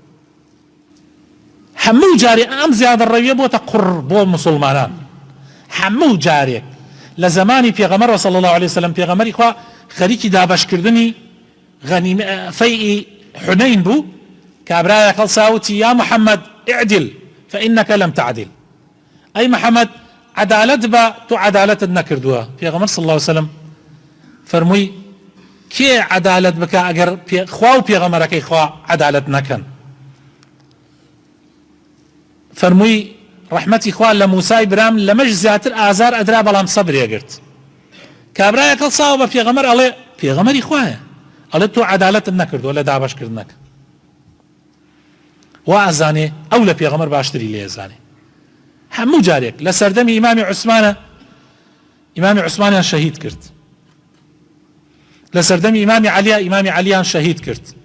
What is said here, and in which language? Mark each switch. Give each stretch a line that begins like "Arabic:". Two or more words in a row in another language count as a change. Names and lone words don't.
Central Kurdish: هەموو جارێ ئەم زیادەڕەویە بۆتە قوڕ بۆ موسڵمانان هەموو جارێک لە زمانی پێغەمبەر
Arabic: صلی الله عليه وسلم
Central Kurdish: پێغەمبەری خوا خەریکی دابەشکردنی فەیئی حونەین بوو کابرایەک هەڵساوتی
Arabic: یا محەممەد اعدل فإنك لم تعدل
Central Kurdish: ئەی محەممەد عدالت بە تۆ عدالتت نەکردووە پێغەمبەر
Arabic: صلی الله عليه وسلم
Central Kurdish: فەرمووی کێ عدالت بکە ئەگەر خوا و پێغەمبەرەکەی خوا عدالت نەکەن فەرمووی ڕەحمەتی خوا لە موسای برام لەمەش زیاتر ئازار ئەدرا بەڵام سەبرێ گرت کابرایەک هەڵساوە بە پێغەمبەر ئەڵێ پێغەمبەری خوایە ئەڵێ تۆ عدالتت نەکردووە لە دابەشکردنەکە وا ئەزانێ ئەو لە پێغەمبەر باشتری لێ ئەزانێ هەموو جارێک لە سەردەمی ئیمامی عوسمانە ئیمامی عوسمانیان شەهید کرد لە سەردەمی ئیمامی عەلیە ئیمامی عەلییان شەهید کرد